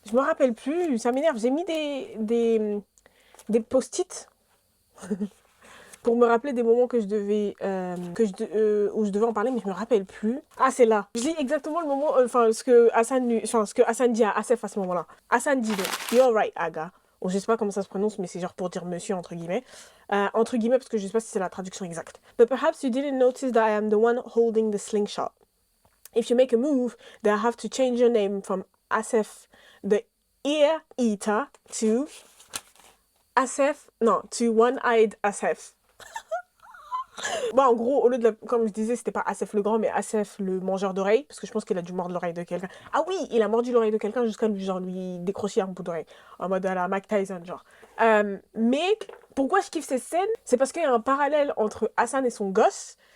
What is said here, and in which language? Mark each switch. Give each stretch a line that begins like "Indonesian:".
French: Je me rappelle plus, ça m'énerve. J'ai mis des post-it pour me rappeler des moments que je devais, où je devais en parler, mais je me rappelle plus. Ah, c'est là. Je lis exactement le moment, ce que Hassan dit à Asef à ce moment-là. Hassan dit donc,
English: you're right, Aga.
French: Bon, je sais pas comment ça se prononce, mais c'est genre pour dire monsieur, entre guillemets. Entre guillemets, parce que je sais pas si c'est la traduction exacte.
English: But perhaps you didn't notice that I am the one holding the slingshot. If you make a move, then I have to change your name from Asef the ear eater to to one-eyed Asef.
French: Bon, en gros, au lieu de comme je disais, c'était pas Asef le grand, mais Asef le mangeur d'oreilles, parce que je pense qu'il a dû mordre l'oreille de quelqu'un. Ah oui, il a mordu l'oreille de quelqu'un jusqu'à lui décrocher un bout d'oreille, en mode à la Mike Tyson, genre. Mais pourquoi je kiffe cette scène? C'est parce qu'il y a un parallèle entre Hassan et son gosse.